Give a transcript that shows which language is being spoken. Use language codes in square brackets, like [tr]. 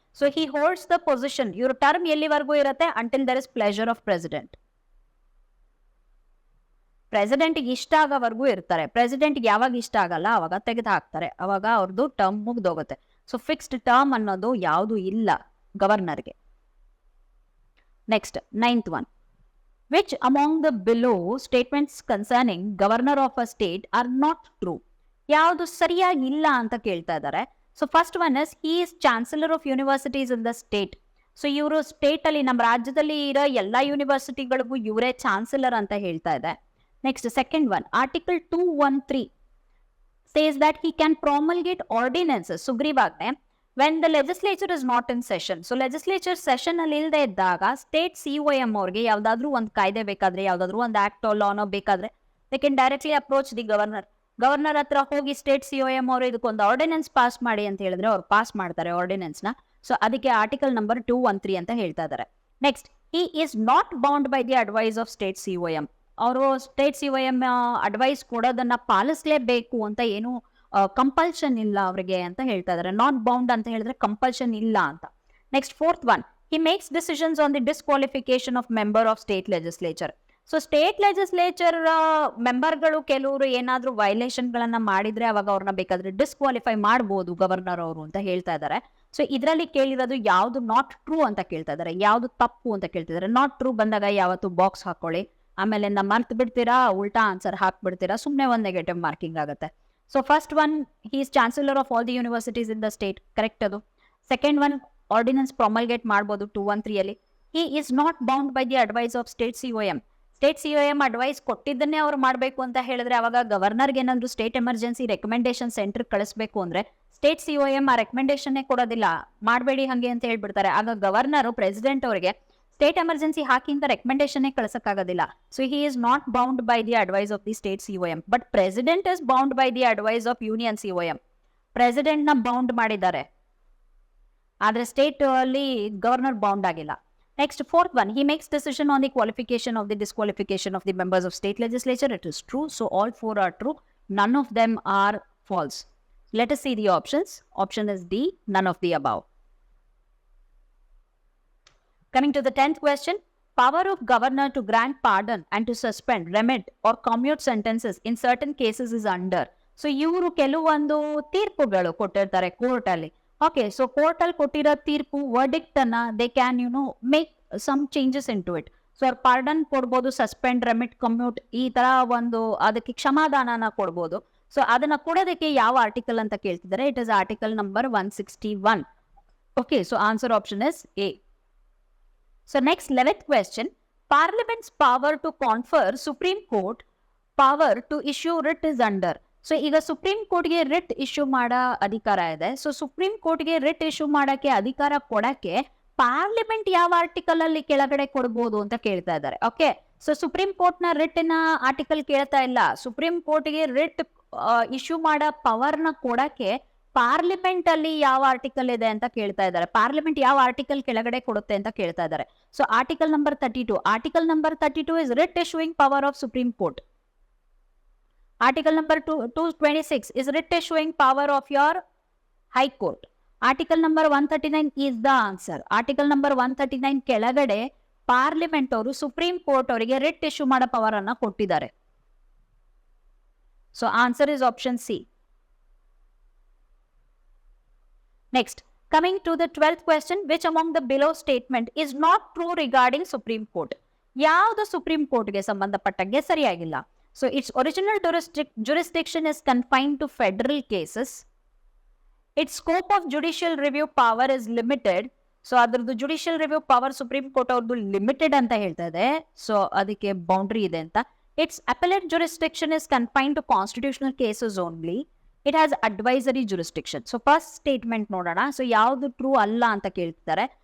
[en] So he holds the position. [kn] ಇವ್ರ term ಎಲ್ಲಿವರೆಗೂ ಇರುತ್ತೆ? [en] Until there is pleasure of president. [kn] ಪ್ರೆಸಿಡೆಂಟ್ಗೆ ಇಷ್ಟ ಆಗೋವರೆಗೂ ಇರ್ತಾರೆ. ಪ್ರೆಸಿಡೆಂಟ್ಗೆ ಯಾವಾಗ ಇಷ್ಟ ಆಗಲ್ಲ ಅವಾಗ ತೆಗೆದು ಹಾಕ್ತಾರೆ, ಅವಾಗ ಅವ್ರದ್ದು ಟರ್ಮ್ ಮುಗ್ದೋಗುತ್ತೆ. ಸೊ ಫಿಕ್ಸ್ಡ್ ಟರ್ಮ್ ಅನ್ನೋದು ಯಾವುದು ಇಲ್ಲ ಗವರ್ನರ್ಗೆ. [en] Next, 9th one. Which among the below statements concerning governor of a state are not true? [kn] ಯಾವುದು ಸರಿಯಾಗಿ ಇಲ್ಲ ಅಂತ ಕೇಳ್ತಾ ಇದ್ದಾರೆ. So first one is, [en] he is chancellor of universities in the state. [kn] So ಇವರು ಸ್ಟೇಟ್ ಅಲ್ಲಿ, ನಮ್ಮ ರಾಜ್ಯದಲ್ಲಿ ಇರೋ ಎಲ್ಲಾ ಯೂನಿವರ್ಸಿಟಿಗಳಿಗೂ ಇವರೇ ಚಾನ್ಸಲರ್ ಅಂತ ಹೇಳ್ತಾ ಇದೆ. [en] Next, second one, article 213 says that he can promulgate ordinances, ಸುಗ್ರೀವಾಜ್ಞೆ, when the legislature is not in session. [kn] So legislature session ಅಲ್ಲಿ ಇಲ್ಲದೆ ಇದ್ದಾಗ ಸ್ಟೇಟ್ COM ಅವ್ರಿಗೆ ಯಾವ್ದಾದ್ರು ಒಂದು ಕಾಯ್ದೆ ಬೇಕಾದ್ರೆ, ಯಾವ್ದಾದ್ರು ಒಂದು ಆಕ್ಟ್ ಲಾನೋ ಬೇಕಾದ್ರೆ, [en] They can directly approach the governor. [kn] Governor ಹತ್ರ ಹೋಗಿ ಸ್ಟೇಟ್ COM ಅವರು ಇದಕ್ಕೊಂದು ಆರ್ಡಿನೆನ್ಸ್ ಪಾಸ್ ಮಾಡಿ ಅಂತ ಹೇಳಿದ್ರೆ ಅವ್ರು ಪಾಸ್ ಮಾಡ್ತಾರೆ ಆರ್ಡಿನೆನ್ಸ್ ನ. ಸೊ ಅದಕ್ಕೆ ಆರ್ಟಿಕಲ್ ನಂಬರ್ 213 ಅಂತ ಹೇಳ್ತಾ ಇದ್ದಾರೆ. [en] Next, he is not bound by the advice of state COM. [kn] ಅವರು ಸ್ಟೇಟ್ COM ಅಡ್ವೈಸ್ ಕೊಡೋದನ್ನ ಪಾಲಿಸಲೇಬೇಕು ಅಂತ ಏನು ಕಂಪಲ್ಷನ್ ಇಲ್ಲ ಅವರಿಗೆ ಅಂತ ಹೇಳ್ತಾ ಇದ್ದಾರೆ. ನಾಟ್ ಬೌಂಡ್ ಅಂತ ಹೇಳಿದ್ರೆ ಕಂಪಲ್ಷನ್ ಇಲ್ಲ ಅಂತ. [en] Next, 4th one, he makes decisions on the disqualification of member of state legislature. [kn] So state legislature ಮೆಂಬರ್ಗಳು ಕೆಲವರು ಏನಾದ್ರೂ ವೈಲೇಷನ್ ಗಳನ್ನ ಮಾಡಿದ್ರೆ ಅವಾಗ ಅವ್ರನ್ನ ಬೇಕಾದ್ರೆ ಡಿಸ್ಕ್ವಾಲಿಫೈ ಮಾಡಬಹುದು ಗವರ್ನರ್ ಅವರು ಅಂತ ಹೇಳ್ತಾ ಇದ್ದಾರೆ. ಸೊ ಇದರಲ್ಲಿ ಕೇಳಿರೋದು ಯಾವ್ದು ನಾಟ್ ಟ್ರೂ ಅಂತ ಕೇಳ್ತಾ ಇದ್ದಾರೆ, ಯಾವ್ದು ತಪ್ಪು ಅಂತ ಕೇಳ್ತಿದ್ದಾರೆ. ನಾಟ್ ಟ್ರೂ ಬಂದಾಗ ಯಾವತ್ತು ಬಾಕ್ಸ್ ಹಾಕೊಳ್ಳಿ, ಆಮೇಲೆ ಮರ್ತ್ ಬಿಡ್ತೀರಾ, ಉಲ್ಟಾ ಆನ್ಸರ್ ಹಾಕ್ಬಿಡ್ತೀರಾ, ಸುಮ್ಮನೆ ಒಂದು ನೆಗೆಟಿವ್ ಮಾರ್ಕಿಂಗ್ ಆಗುತ್ತೆ. [en] so first one, he is chancellor of all the universities in the state, [kn] correct ಅದು. [en] second one, ordinance promulgate [kn] ಮಾಡ್ಬೋದು 213 ಅಲ್ಲಿ. [en] He is not bound by the advice of state COM. [kn] State COM advice ಕೊಟ್ಟಿದ್ದನ್ನೇ ಅವ್ರು ಮಾಡಬೇಕು ಅಂತ ಹೇಳಿದ್ರೆ ಅವಾಗ ಗವರ್ನರ್ಗೆ ಏನಾದ್ರು ಸ್ಟೇಟ್ ಎಮರ್ಜೆನ್ಸಿ ರೆಕಮೆಂಡೇಶನ್ ಸೆಂಟರ್ ಕಳಿಸ್ಬೇಕು ಅಂದ್ರೆ ಸ್ಟೇಟ್ COM ಆ ರೆಕಮೆಂಡೇಶನ್ ಕೊಡೋದಿಲ್ಲ, ಮಾಡಬೇಡಿ ಹಂಗೆ ಅಂತ ಹೇಳ್ಬಿಡ್ತಾರೆ. ಆಗ ಗವರ್ನರ್ ಪ್ರೆಸಿಡೆಂಟ್ ಅವರಿಗೆ ಸ್ಟೇಟ್ ಎಮರ್ಜೆನ್ಸಿ ಹಾಕಿ ಅಂತ recommendation ಕಳಿಸಕ್ಕಾಗೋದಿಲ್ಲ. [en] So he is not bound by the advice of the state COM. But president is bound by the advice of union COM. [kn] President ನ ಬೌಂಡ್ ಮಾಡಿದ್ದಾರೆ, ಆದ್ರೆ ಸ್ಟೇಟ್ ಅಲ್ಲಿ ಗವರ್ನರ್ ಬೌಂಡ್ ಆಗಿಲ್ಲ. [en] Next, 4th one, he makes decision on the qualification of the disqualification of the members of state legislature. It is true. So all 4 are true. None of them are false. Let us see the options. Option is D, none of the above. Coming to the 10th question, power of governor to grant pardon and to suspend, remit or commute sentences in certain cases is under. [kn] So ಇವರು ಕೆಲವೊಂದು ತೀರ್ಪುಗಳು ಕೊಟ್ಟಿರ್ತಾರೆ court ಅಲ್ಲಿ. [en] okay, so [kn] court ಅಲ್ಲಿ ಕೊಟ್ಟಿರೋ ತೀರ್ಪು verdict ಅನ್ನ [en] They can make some changes into it. [kn] So ಅವ್ರು pardon ಕೊಡ್ಬೋದು, ಸಸ್ಪೆಂಡ್, ರೆಮಿಟ್, ಕಮ್ಯೂಟ್, ಈ ತರ ಒಂದು ಅದಕ್ಕೆ ಕ್ಷಮಾದಾನನ ಕೊಡ್ಬೋದು. ಸೊ ಅದನ್ನ ಕೊಡೋದಕ್ಕೆ ಯಾವ ಆರ್ಟಿಕಲ್ ಅಂತ ಕೇಳ್ತಿದ್ದಾರೆ? [en] It is article number 161. Okay, so answer option is A. So next 11th question, Parliament's power to confer Supreme Court power to issue writ is under. [kn] So ಈಗ ಸುಪ್ರೀಂ ಕೋರ್ಟ್ಗೆ ರಿಟ್ ಇಶ್ಯೂ ಮಾಡೋ ಅಧಿಕಾರ ಇದೆ. So supreme ಕೋರ್ಟ್ಗೆ writ issue ಮಾಡಕ್ಕೆ ಅಧಿಕಾರ ಕೊಡಕ್ಕೆ parliament ಯಾವ ಆರ್ಟಿಕಲ್ ಅಲ್ಲಿ ಕೆಳಗಡೆ ಕೊಡ್ಬೋದು ಅಂತ ಕೇಳ್ತಾ ಇದ್ದಾರೆ. ಓಕೆ, ಸೊ ಸುಪ್ರೀಂ ಕೋರ್ಟ್ ನ ರಿಟ್ ನ ಆರ್ಟಿಕಲ್ ಕೇಳ್ತಾ ಇಲ್ಲ. ಸುಪ್ರೀಂ ಕೋರ್ಟ್ಗೆ ರಿಟ್ ಇಶ್ಯೂ ಮಾಡೋ ಪವರ್ ನ ಕೊಡಕ್ಕೆ ಪಾರ್ಲಿಮೆಂಟ್ ಅಲ್ಲಿ ಯಾವ ಆರ್ಟಿಕಲ್ ಇದೆ ಅಂತ ಕೇಳ್ತಾ ಇದ್ದಾರೆ. ಪಾರ್ಲಿಮೆಂಟ್ ಯಾವ ಆರ್ಟಿಕಲ್ ಕೆಳಗಡೆ ಕೊಡುತ್ತೆ ಅಂತ ಕೇಳ್ತಾ ಇದ್ದಾರೆ. So [en] Article number 32. Article number 32 is writ issuing power of supreme court. Article number 226 is writ issuing power of your High Court. Article number 139 is the answer. [kn] Article number 139 ಕೆಳಗಡೆ parliament ಅವರು supreme court ಅವರಿಗೆ writ issue ಮಾಡೋ power ಅನ್ನ ಕೊಟ್ಟಿದ್ದಾರೆ. [en] So answer is option C. Next, coming to the 12th question, which among the below statement is not true regarding Supreme Court? [kn] ಯಾವುದು supreme ಕೋರ್ಟ್ಗೆ ಸಂಬಂಧಪಟ್ಟಂಗೆ ಸರಿಯಾಗಿಲ್ಲ. [en] So its original jurisdiction is confined to federal cases. Its scope of judicial review power is limited. [kn] So ಅದ್ರದ್ದು judicial review power supreme court ಅವ್ರದ್ದು limited ಅಂತ ಹೇಳ್ತಾ ಇದೆ. So ಅದಕ್ಕೆ ಬೌಂಡ್ರಿ ಇದೆ ಅಂತ. [en] Its appellate jurisdiction is confined to constitutional cases only. It has advisory jurisdiction. [kn] So first statement ನೋಡೋಣ. So ಯಾವುದು ಟ್ರೂ ಅಲ್ಲ ಅಂತ ಕೇಳ್ತಿದ್ದಾರೆ.